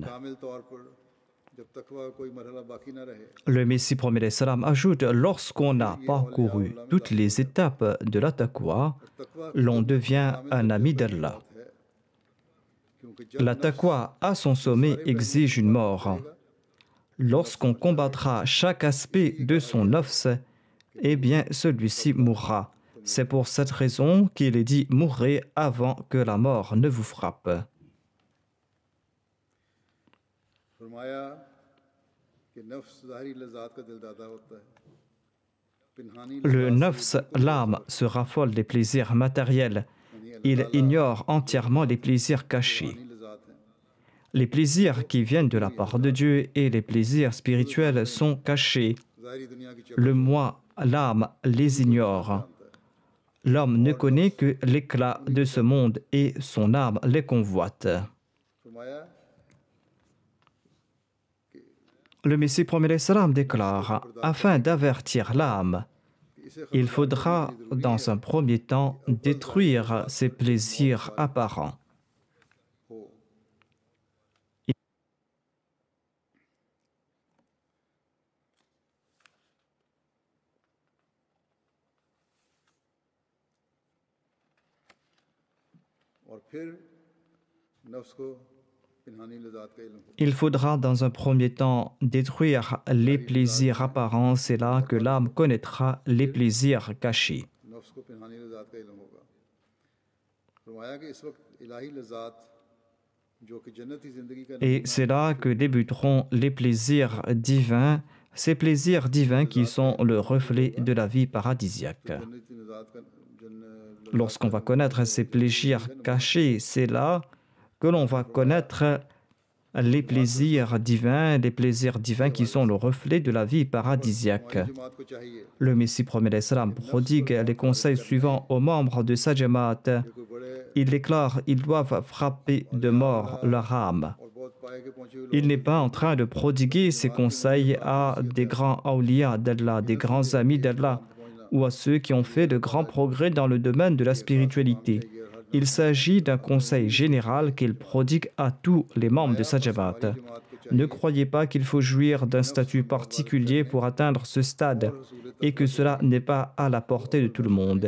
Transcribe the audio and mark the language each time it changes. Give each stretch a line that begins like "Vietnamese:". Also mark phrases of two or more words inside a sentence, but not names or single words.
Urdu: کامل طور پر جب تقویٰ کا کوئی مرحلہ باقی نہ رہے
French: Le Messie premier l'Islam ajoute, lorsqu'on a parcouru toutes les étapes de la taqwa,
Urdu: तकवा
French: l'on devient un ami d'Allah.
Urdu: ہے کیونکہ جب
French: La taqwa à son sommet exige une mort. Lorsqu'on combattra chaque aspect de son nafs, eh bien celui-ci mourra. C'est pour cette raison qu'il est dit mourrez avant que la mort ne vous frappe.
Urdu: فرمایا کہ نفس ظاہری لذات کا دلدادہ ہوتا ہے پنہانی
French: Le nafs, l'âme, se raffole des plaisirs matériels. Il ignore entièrement les plaisirs cachés.
Urdu: لذات ہیں
French: Les plaisirs qui viennent de la part de Dieu et les plaisirs spirituels sont cachés.
Urdu: ظاہری دنیا کی
French: Le moi, l'âme, les ignore. L'homme ne connaît que l'éclat de ce monde et son âme les convoite.
Urdu: फरमाया
French: Le Messie premier l'Islam déclare, afin d'avertir l'âme, il faudra dans un premier temps détruire ses plaisirs apparents.
Urdu: ہو اور پھر نفس کو پنہانی لذات کا علم ہو
French: Il faudra dans un premier temps détruire les plaisirs apparents, c'est là que l'âme connaîtra les plaisirs cachés.
Urdu: نفس کو پنہانی لذات کا علم ہوگا فرمایا کہ اس وقت الٰہی لذات جو کہ جنتی زندگی کا
French: Et c'est là que débuteront les plaisirs divins, ces plaisirs divins qui sont le reflet de la vie paradisiaque.
Urdu: جنتی لذات کا
French: Lorsqu'on va connaître ces plaisirs cachés, c'est là que l'on va connaître les plaisirs divins qui sont le reflet de la vie paradisiaque.
Urdu: جماعت کو چاہیے
French: Le Messie premier l'Islam prodigue les conseils suivants aux membres de sa Jamaat.
Urdu: کوئی بڑے
French: Il déclare ils doivent frapper de mort leur âme.
Urdu: اور بہت پائے کے پہنچے ہوئے
French: Il n'est pas en train de prodiguer ces conseils à des grands awliya d'Allah, des grands amis d'Allah, ou à ceux qui ont fait de grands progrès dans le domaine de la spiritualité. Il s'agit d'un conseil général qu'il prodigue à tous les membres de sa Jamaat. Ne croyez pas qu'il faut jouir d'un statut particulier pour atteindre ce stade et que cela n'est pas à la portée de tout le monde.